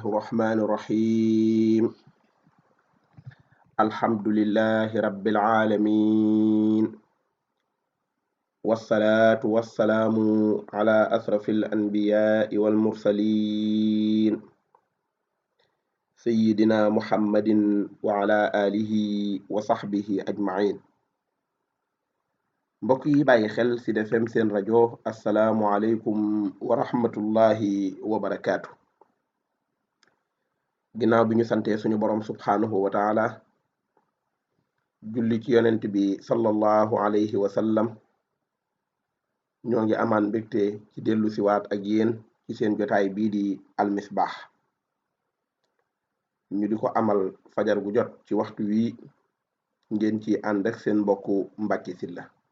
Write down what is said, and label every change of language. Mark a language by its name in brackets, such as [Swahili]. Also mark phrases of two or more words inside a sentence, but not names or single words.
[Arabic] الرحمن الرحيم الحمد لله رب العالمين والصلاة والسلام على أشرف الأنبياء والمرسلين سيدنا محمد وعلى آله وصحبه أجمعين [Wolof] mbokk yi bàyyi xel ci Sud FM seen rajo [Arabic] السلام عليكم ورحمة الله وبركاته. [Wolof] ginnaaw bi ñu santee suñu borom [Arabic] سبحانه وتعالى [Wolof] julli ci yonent bi [Arabic] صلى الله عليه وسلم [Wolof] ñoo ngi amaan mbégte ci dellu siwaat ak yéen ci seen jotaay bii di almisbaax ñu di ko amal fajar gu jot ci waxtu wi ngeen ci ànd ak seen mbokku Mbàkke Sylla